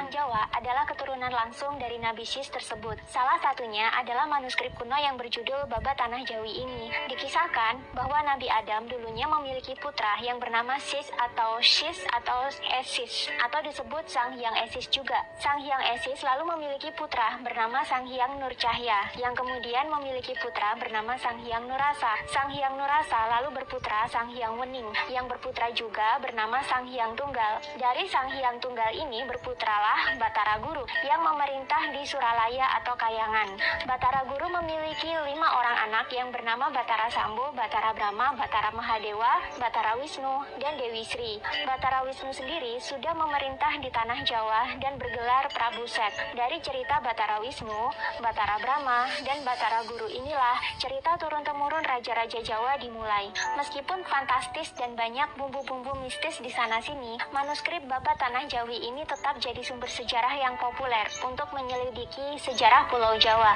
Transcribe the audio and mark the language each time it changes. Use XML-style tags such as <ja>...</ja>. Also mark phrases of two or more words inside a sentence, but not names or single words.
<id>orang Jawa adalah keturunan langsung dari Nabi Syis tersebut. Salah satunya adalah manuskrip kuno yang berjudul Baba Tanah Jawi ini. Dikisahkan bahwa Nabi Adam dulunya memiliki putra yang bernama Sis atau Syis atau Esis, atau disebut Sang Hyang Esis juga. Sang Hyang Esis lalu memiliki putra bernama Sang Hyang Nur Cahya, yang kemudian memiliki putra bernama Sang Hyang Nurasa. Sang Hyang Nurasa lalu berputra Sang Hyang Wening, yang berputra juga bernama Sang Hyang Tunggal. Dari Sang Hyang Tunggal ini berputralah Batara Guru, yang memerintah di Suralaya atau Kayangan. Batara Guru memiliki 5 orang anak yang bernama Batara Sambo, Batara Brahma, Batara Mahadewa, Batara Wisnu, dan Dewi Sri. Batara Wisnu sendiri sudah memerintah di tanah Jawa dan bergelar Prabu Set. Dari cerita Batara Wisnu, Batara Brahma, dan Batara Guru inilah cerita turun-temurun raja-raja Jawa dimulai. Meskipun fantastis dan banyak bumbu-bumbu mistis di sana-sini, manuskrip Baba Tanah Jawi ini tetap jadi sumber sejarah yang populer untuk menyelidiki sejarah Pulau Jawa.</id>